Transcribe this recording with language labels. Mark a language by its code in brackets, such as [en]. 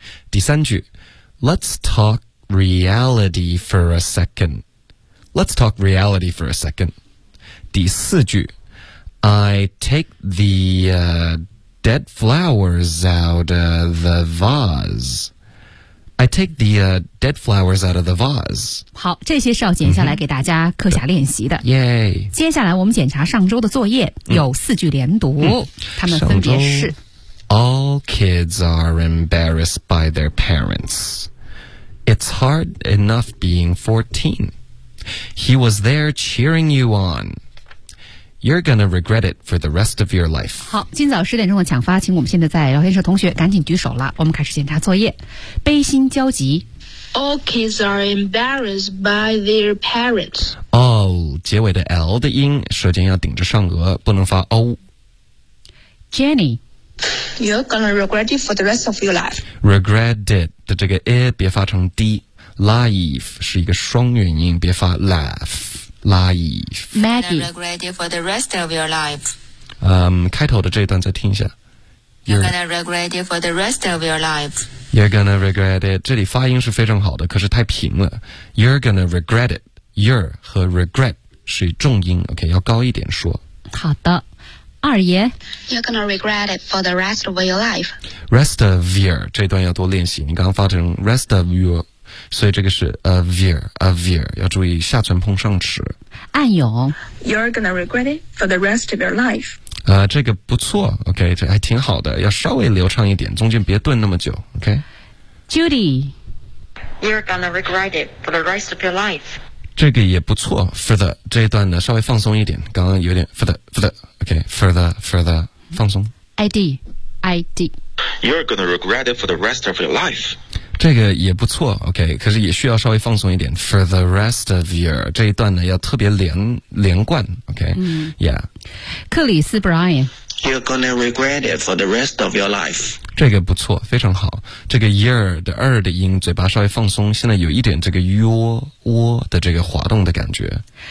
[zh] 第三句 [en] Let's talk reality for a second. Let's talk reality for a second. [zh] 第四句 [en] I take the, dead flowers out of the vase. I take the, dead flowers out of the vase. [zh] 好，这些是要剪下来给大家课下练习的。耶、mm-hmm. yeah. ！接下来我们检查上周的作业，有四句连读，他们分别是 [en] ：All kids are embarrassed by their parents. It's hard enough being 14. He was there cheering you on. You're gonna regret it for the rest of your life. [zh] 好，今早十点钟的抢发，请我们现在在聊天室同学赶紧举手了。我们开始检查作业。悲心交集。 [en] All kids are embarrassed by their parents. [zh] All 结尾的 L 的音，舌尖要顶着上颚，不能发 O. [en] Jenny, you're gonna regret it for the rest of your life. [zh] Regret it 的这个 I 别发成 D. Life 是一个双元音，别发 laugh. Life. [en] Maggie. You're gonna regret it for the rest of your life. [zh] 开头的这一段再听一下。 [en] You're gonna regret it for the rest of your life. You're gonna regret it. [zh] 这里发音是非常好的，可是太平了。 [en] You're gonna regret it. [zh] You're 和 regret 是重音 ，OK， 要高一点说。好的，二爷。 [en] You're gonna regret it for the rest of your life. [zh] Rest of your 这段要多练习。你刚刚发成 rest of your。所以这个是 a veer 要注意下唇碰上齿暗涌 [en] You're gonna regret it for the rest of your life [zh] 这个不错 OK 这还挺好的要稍微流畅一点中间别顿那么久 OK [en] Judy You're gonna regret it for the rest of your life [zh] 这个也不错 for the 这一段呢稍微放松一点刚刚有点 for the OK for the 放松 [en] ID You're gonna regret it for the rest of your life [zh] 这个也不错 ,OK, 可是也需要稍微放松一点 ,for the rest of your, 这一段呢要特别连贯 ,OK,、克里斯 Brian, [en] You're gonna regret it for the rest of your life. [zh] 这个不错非常好这个 year 的二的音嘴巴稍微放松现在有一点这个窝的这个滑动的感觉。